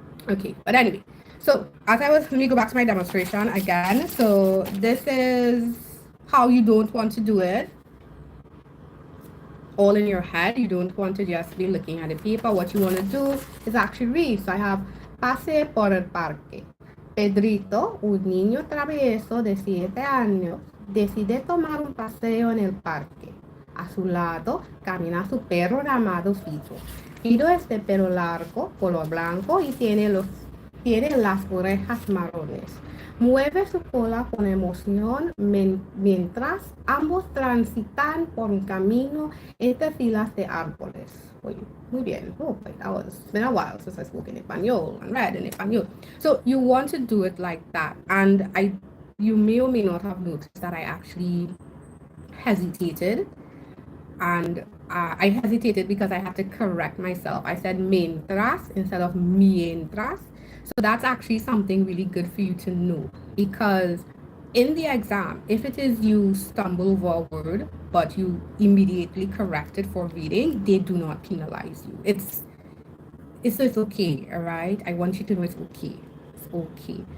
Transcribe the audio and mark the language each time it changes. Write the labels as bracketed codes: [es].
[en] Okay, but anyway, so let me go back to my demonstration again. So this is how you don't want to do it all in your head. You don't want to just be looking at the paper. What you want to do is actually read. So I have [es] pase por el parque. Pedrito, un niño travieso de 7 años, decide tomar un paseo en el parque. A su lado camina su perro llamado Fido. Fido es de pelo largo, color blanco y tiene las orejas marrones. mueve su cola con emoción mientras ambos transitan por un camino entre filas de árboles. Oye, muy bien. [en] Oh, like that was it's been a while since I spoke in español and read in español. So you want to do it like that. And you may or may not have noticed that I actually hesitated, and I hesitated because I had to correct myself. I said mientras instead of mientras. So that's actually something really good for you to know, because in the exam, if it is you stumble over a word but you immediately correct it for reading, they do not penalize you. It's okay, all right? I want you to know it's okay. It's okay.